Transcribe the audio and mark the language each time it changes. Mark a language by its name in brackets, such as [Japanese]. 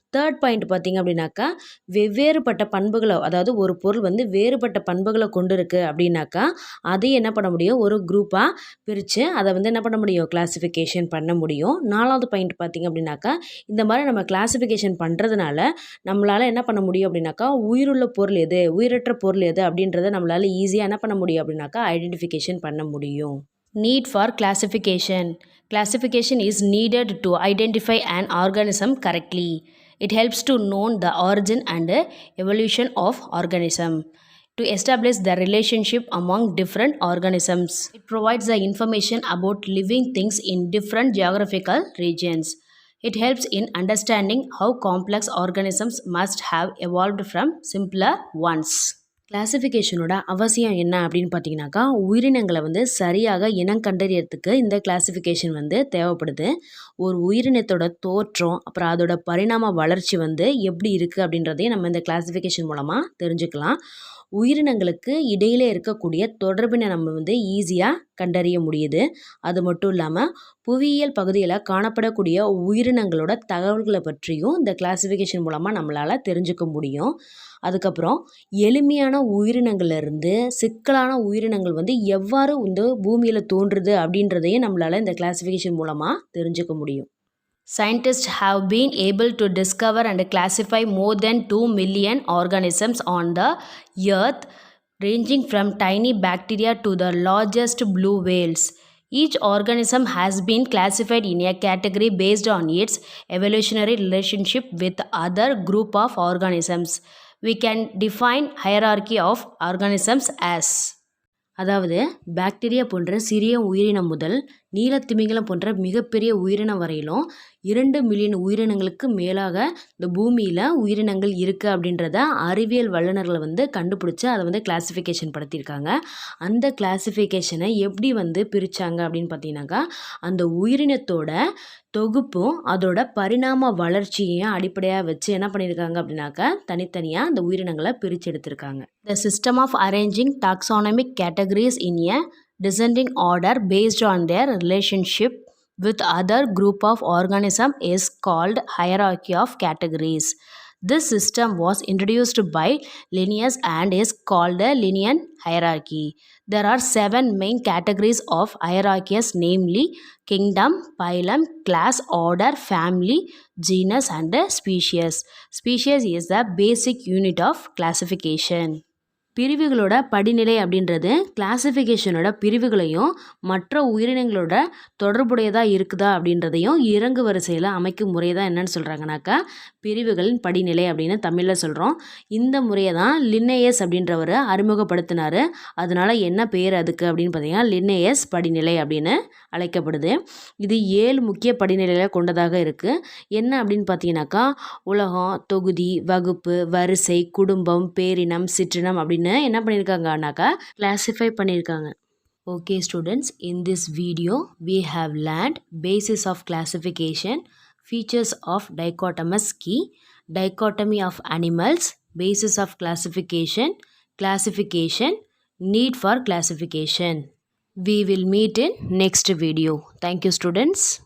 [Tamil] Third point பார்த்திங்க அப்படின்னாக்கா, வெவ்வேறுபட்ட பண்புகளை, அதாவது ஒரு பொருள் வந்து வேறுபட்ட பண்புகளை கொண்டு இருக்குது அப்படின்னாக்கா அதையும் என்ன பண்ண முடியும், ஒரு குரூப்பாக பிரித்து அதை வந்து என்ன பண்ண முடியும், கிளாசிஃபிகேஷன் பண்ண முடியும். நாலாவது பாயிண்ட் பார்த்திங்க அப்படின்னாக்கா, இந்த மாதிரி நம்ம கிளாசிஃபிகேஷன் பண்ணுறதுனால நம்மளால் என்ன பண்ண முடியும் அப்படின்னாக்கா, உயிருள்ள பொருள் எது, உயிரற்ற பொருள் எது அப்படின்றத நம்மளால் ஈஸியாக என்ன பண்ண முடியும் அப்படின்னாக்கா ஐடென்டிஃபிகேஷன் பண்ண முடியும். [English] Need for classification. Classification is needed to identify an organism correctly. It helps to know the origin and evolution of organism, to establish the relationship among different organisms. It provides the information about living things in different geographical regions. It helps in understanding how complex organisms must have evolved from simpler ones. [Tamil] கிளாசிஃபிகேஷனோட அவசியம் என்ன அப்படின்னு பார்த்தீங்கன்னாக்கா, உயிரினங்களை வந்து சரியாக இனம் கண்டறியறதுக்கு இந்த classification வந்து தேவைப்படுது. ஒரு உயிரினத்தோட தோற்றம், அப்புறம் அதோட பரிணாம வளர்ச்சி வந்து எப்படி இருக்குது அப்படின்றதையும் நம்ம இந்த கிளாசிஃபிகேஷன் மூலமாக தெரிஞ்சுக்கலாம். உயிரினங்களுக்கு இடையிலே இருக்கக்கூடிய தொடர்பினை நம்ம வந்து ஈஸியாக கண்டறிய முடியுது. அது மட்டும் இல்லாமல் புவியியல் பகுதியில் காணப்படக்கூடிய உயிரினங்களோட தகவல்களை பற்றியும் இந்த கிளாசிஃபிகேஷன் மூலமாக நம்மளால் தெரிஞ்சுக்க முடியும். அதுக்கப்புறம் எளிமையான உயிரினங்கள்லேருந்து சிக்கலான உயிரினங்கள் வந்து எவ்வாறு இந்த பூமியில் தோன்றுது அப்படின்றதையும் நம்மளால் இந்த கிளாசிஃபிகேஷன் மூலமாக தெரிஞ்சுக்க முடியும். [English] Scientists have been able to discover and classify more than 2 million organisms on the earth, ranging from tiny bacteria to the largest blue whales. Each organism has been classified in a category based on its evolutionary relationship with other group of organisms. We can define hierarchy of organisms as, [Tamil] அதாவது bacteria போன்ற சிறிய உயிரினம் முதல் நீலத்திமிங்கலம் போன்ற மிகப்பெரிய உயிரினம் வரையிலும் 2 million உயிரினங்களுக்கு மேலாக இந்த பூமியில் உயிரினங்கள் இருக்குது அப்படின்றத அறிவியல் வல்லுநர்களை வந்து கண்டுபிடிச்சி அதை வந்து கிளாசிஃபிகேஷன் படுத்தியிருக்காங்க. அந்த கிளாசிஃபிகேஷனை எப்படி வந்து பிரித்தாங்க அப்படின்னு பார்த்தீங்கன்னாக்கா, அந்த உயிரினத்தோட தொகுப்பும் அதோட பரிணாம வளர்ச்சியையும் அடிப்படையாக வச்சு என்ன பண்ணியிருக்காங்க அப்படின்னாக்கா, தனித்தனியாக அந்த உயிரினங்களை பிரித்து எடுத்திருக்காங்க. [English] The system of arranging taxonomic categories in a descending order based on their relationship with other group of organism is called hierarchy of categories. This system was introduced by Linnaeus and is called a Linnaean hierarchy. There are 7 main categories of hierarchies, namely kingdom, phylum, class, order, family, genus and species. Species is the basic unit of classification. [Tamil] பிரிவுகளோட படிநிலை அப்படின்றது கிளாசிஃபிகேஷனோட பிரிவுகளையும் மற்ற உயிரினங்களோட தொடர்புடையதாக இருக்குதா அப்படின்றதையும் இறங்கு வரிசையில் அமைக்கும் முறை தான் என்னன்னு சொல்கிறாங்கனாக்கா பிரிவுகளின் படிநிலை அப்படின்னு தமிழில் சொல்கிறோம். இந்த முறையை தான் லின்னேயஸ் அப்படின்றவர் அறிமுகப்படுத்தினார். அதனால் என்ன பேர் அதுக்கு அப்படின்னு பார்த்தீங்கன்னா லின்னேயஸ் படிநிலை அப்படின்னு அழைக்கப்படுது. இது 7 முக்கிய படிநிலைகளை கொண்டதாக இருக்குது. என்ன அப்படின்னு பார்த்தீங்கன்னாக்கா, உலகம், தொகுதி, வகுப்பு, வரிசை, குடும்பம், பேரினம், சிற்றினம் அப்படின்னு என்ன பண்ணியிருக்காங்கனாக்கா கிளாசிஃபை பண்ணியிருக்காங்க. [English] Okay students, in this video we have learned basis of classification, features of dichotomous key, dichotomy of animals, basis of classification, classification, need for classification. We will meet in next video. Thank you students.